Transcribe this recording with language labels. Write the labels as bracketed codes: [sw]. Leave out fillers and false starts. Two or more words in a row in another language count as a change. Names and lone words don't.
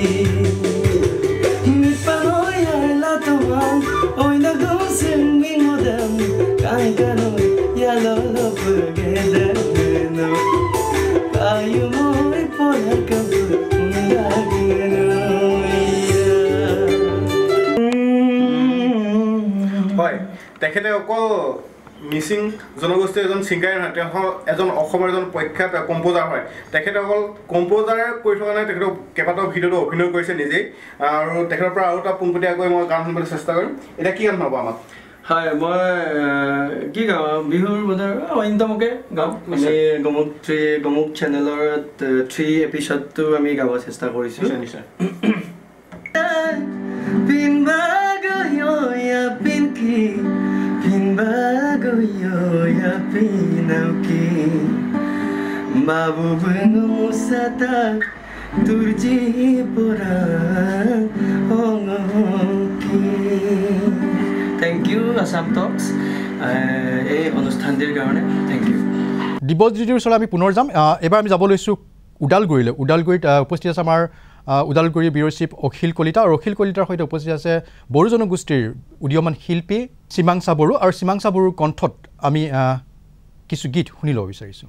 [mrg] mi paroya la tomang oy na gusing mingodam kai kanoi ya lo lo pugeda no ayu moi pola kabu unageno [as] হয় তেখেতে অকল মিচিং জনগোষ্ঠীৰ এজন ছিংগাৰ নহয় তেওঁ এজন অসমৰ এজন প্ৰখ্যাত কম্প'জাৰ হয় তেখেতে অকল কম্প'জাৰ কৰি থকা নাই তেখেতে কেইবাটাও ভিডিঅ'তো অভিনয় কৰিছে নিজেই আৰু তেখেতৰ পৰা আৰু এটা পোনপটীয়াকৈ মই গান শুনিবলৈ চেষ্টা কৰিম এতিয়া কি গান হ'ব আমাক হয় মই কি গাওঁ বিহুৰ বজাৰ অন্যতমকে গাওঁ আমি গমুক চেনেলৰ 3 এপিছডটো আমি গাব চেষ্টা কৰিছোঁ নিশ্চয় [mrg] Pinbagoyo pinauki babu bengu musata turji porang ongoki [en] thank you [mrg] Assam Talks [as] এই অনুষ্ঠানটিৰ কাৰণে [en] thank you [as] দিবজ্যোতিৰ ওচৰলৈ আমি পুনৰ যাম এবাৰ আমি যাব লৈছোঁ ওদালগুৰিলৈ ওদালগুৰিত উপস্থিত আছে আমাৰ ওদালগুৰি ব্যুৰ চিফ অখিল কলিতা আৰু অখিল কলিতাৰ সৈতে উপস্থিত আছে বড়ো জনগোষ্ঠীৰ উদীয়মান শিল্পী সীমাংসা বড়ো আৰু সীমাংসা বড়োৰ কণ্ঠত আমি কিছু গীত শুনি ল'ব বিচাৰিছোঁ